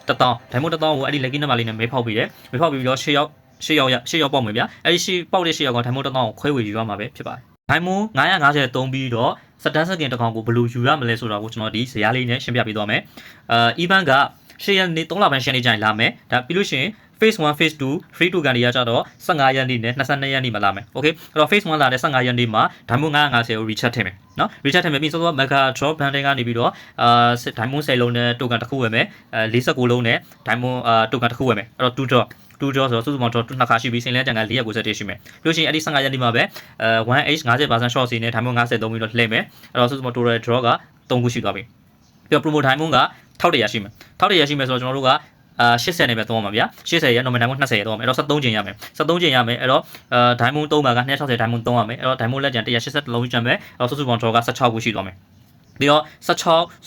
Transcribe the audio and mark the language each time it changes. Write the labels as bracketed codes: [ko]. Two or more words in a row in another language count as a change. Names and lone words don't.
[my] 1000 ကိုအဲ့ဒီ [en] lucky number [my] လေးနဲ့မဲဖောက်ပြီးတယ်။မဲဖောက်ပြီးတော့6ရောက်ပေါက်မယ်ဗျ။အဲ့ဒီပေါက်တဲ့6ရောက်က Diamond 1000ကိုခွဲဝေယူရမှာပဲဖြစ်ပါတယ်။ Diamond 950သုံးပြီးတော့ Stun Skin တစ်ကောင်ကိုဘယ်လိုယူရမလဲဆိုတာကိုကျွန်တော်ဒီဇာတ်လေးနဲ့ရှင်းပြပေးသွားမယ်။ event က10ရက်နေ့3လပိုင်း10ရက်နေ့ကျရင်လာမယ်။ဒါပြီးလို့ရှိရင် [en] phase 1 phase 2 free token [my] တွေကကျတော့15ရက်နေ့နဲ့22ရက်နေ့မှာလာမယ်။ Okay အဲ့တော့ phase 1လာတဲ့15ရက်နေ့မှာ Diamond 950ကို recharge ထည့်မယ်။နော် recharge ထည့်မယ်ပြီးစောစော Mega Drop Bundle ကနေပြီးတော့Diamond 10လုံးနဲ့ token တစ်ခုဝယ်မယ်။49လုံးနဲ့ Diamond token တစ်ခုဝယ်မယ်။အဲ့တော့ [en] 2 drop 2 draw [my] ဆိုတော့စုစုပေါင်း draw နှစ်ခါရှိပြီးစင်လဲကြံက491ရှိမယ်ပြီးလို့ရှိရင်အဲ့ဒီ15ရက်နေ့မှာပဲ 1h 50% short စီနဲ့ Diamond 50သုံးပြီးတော့လှည့်မယ်အဲ့တော့စုစုပေါင်း [en] total draw [my] က3ခုရှိသွားပြီပြီးတော့ [en] promo Diamond [my] က1100ရှိမယ်1100ရှိမယ်ဆိုတော့ကျွန်တော်တို့က80နဲ့ပဲသုံးအောင်ပါဗျာ80ရဲ့ [en] normal Diamond [my] 20ရဲ့သုံးအောင်အဲ့တော့73ကျင်ရမယ်73ကျင်ရမယ်အဲ့တော့Diamond 3ပါက260 Diamond 3ရမယ်အဲ့တော့ Diamond လက်ကျန်180လုံးကျန်မယ်အဲ့တော့စုစုပေါင်း draw က16ခုရှိသွားမယ်ပြီးတော့16